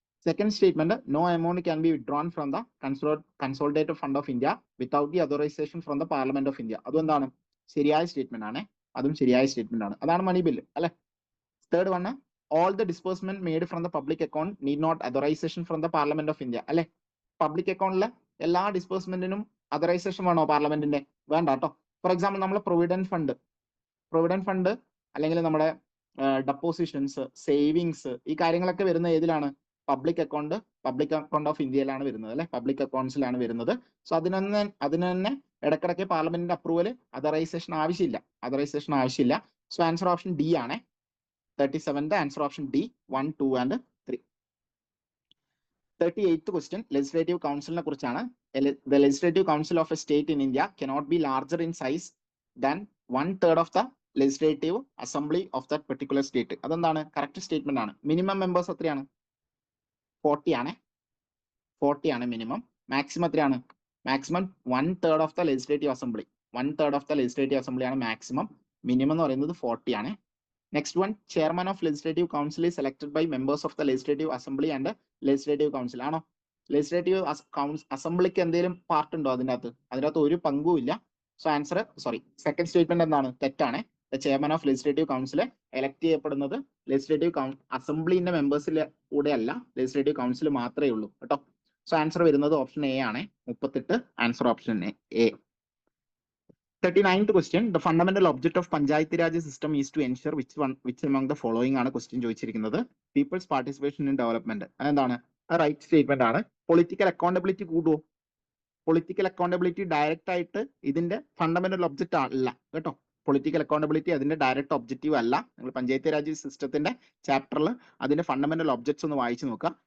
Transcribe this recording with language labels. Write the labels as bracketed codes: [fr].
[en] Second statement, no amount can be withdrawn from the consolidated fund of India without the authorization from the Parliament of India. [ml] അതെന്താണ്? ശരിയായ statement ആണ്. അതും ശരിയായ statement ആണ്. അതാണ് മണി bill അല്ലെ. [en] Third one, all the disbursement made from the public account need not authorization from the Parliament of India. [ml] അല്ലെ, public അക്കൗണ്ടിലെ എല്ലാ ഡിസ്ബേഴ്സ്മെന്റിനും അതറൈസേഷൻ വേണോ പാർലമെന്റിന്റെ? വേണ്ട കേട്ടോ. ഫോർ എക്സാമ്പിൾ നമ്മൾ പ്രൊവിഡന്റ് ഫണ്ട് അല്ലെങ്കിൽ നമ്മുടെ ഡെപ്പോസിഷൻസ്, സേവിങ്സ്, ഈ കാര്യങ്ങളൊക്കെ വരുന്ന ഏതിലാണ്? പബ്ലിക് അക്കൗണ്ട് ഓഫ് ഇന്ത്യയിലാണ് വരുന്നത് അല്ലെ, പബ്ലിക് അക്കൗണ്ട്സിലാണ് വരുന്നത്. സോ അതിന് തന്നെ ഇടക്കിടക്ക് പാർലമെന്റിന്റെ അപ്രൂവൽ അതറൈസേഷൻ ആവശ്യമില്ല. സോ ആൻസർ ഓപ്ഷൻ ഡി ആണ്. 37th answer option D, 1, 2 and 3. [en] 38th question, legislative councilനെ [ml] കുറിച്ചാണ്. [en] The legislative council of a state in India cannot be larger in size than 1/3 of the legislative assembly of that particular state. [ml] അതെന്താണ്? Correct statement ആണ്. Minimum members എത്രയാണ്? 40 ആണ് minimum. Maximum എത്രയാണ്? [en] Maximum 1/3 of the legislative assembly. 1/3 of the legislative assembly ആണ് maximum. [ml] Minimum എന്ന് പറയുന്നത് 40 ആണ്. [en] Next one, chairman of legislative council is elected by members of the legislative assembly and legislative council. [ml] ആണോ? legislative അസംബ്ലിക്ക് എന്തെങ്കിലും part ഉണ്ടോ അതിനകത്ത്? ഒരു പങ്കും ഇല്ല. സോ ആൻസർ സെക്കൻഡ് സ്റ്റേറ്റ്മെന്റ് എന്താണ്? തെറ്റാണ്. [en] the chairman of legislative council [ml] elect ചെയ്യപ്പെടുന്നത് ലെജിസ്ലേറ്റീവ് അസംബ്ലിന്റെ മെമ്പേഴ്സിലെ കൂടെ അല്ല, ലെജിസ്ലേറ്റീവ് കൗൺസിൽ മാത്രമേ ഉള്ളൂ കേട്ടോ. സോ ആൻസർ വരുന്നത് ഓപ്ഷൻ എ ആണ്. 38 answer option A. [en] 39th question, the fundamental object of Panchayati Raj system is to ensure which among the following [ml] ആണ് question ചോദിച്ചിരിക്കുന്നത്. [en] People's participation in development. [ml] അതെന്താണ്? [en] Right statement ആണ്. [ml] Political accountability കൂടുവോ? Political accountability direct ആയിട്ട് ഇതിന്റെ fundamental object അല്ല കേട്ടോ. Political accountability അതിന്റെ direct objective അല്ല. നിങ്ങൾ പഞ്ചായത്ത് രാജ് സിസ്റ്റത്തിന്റെ ചാപ്റ്ററിൽ അതിന്റെ ഫണ്ടമെന്റൽ ഒബ്ജക്ട്സ് ഒന്ന് വായിച്ചു നോക്കുക.